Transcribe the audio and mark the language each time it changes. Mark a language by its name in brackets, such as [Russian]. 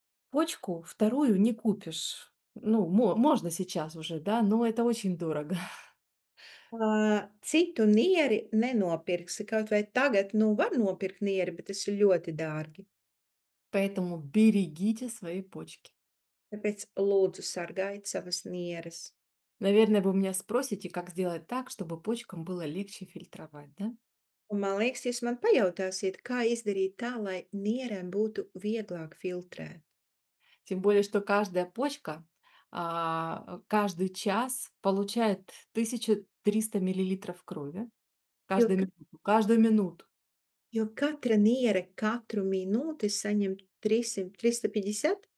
[Russian] Почку вторую не купишь. Ну, можно сейчас уже, да, но это очень дорого. [Latvian] Citu nieri nenopirksi, kaut vai tagad, nu, var nopirkt nieri, bet tas ir ļoti dārgi. [Russian] Поэтому берегите свои почки. [Latvian] Tāpēc lūdzu sargājiet savas nieres. [Russian] Наверное, вы меня спросите, как сделать так, чтобы почкам было легче фильтровать, да? [Latvian] Un man liekas, jūs man pajautāsiet, kā izdarīt tā, lai nierēm būtu vieglāk filtrēt. [Russian] Тем более, что каждая почка каждый час получает 1300 миллилитров крови. [Latvian] Jo, [Russian] Каждую минуту. [Latvian] jo katra niere katru minūti saņem 300, 350,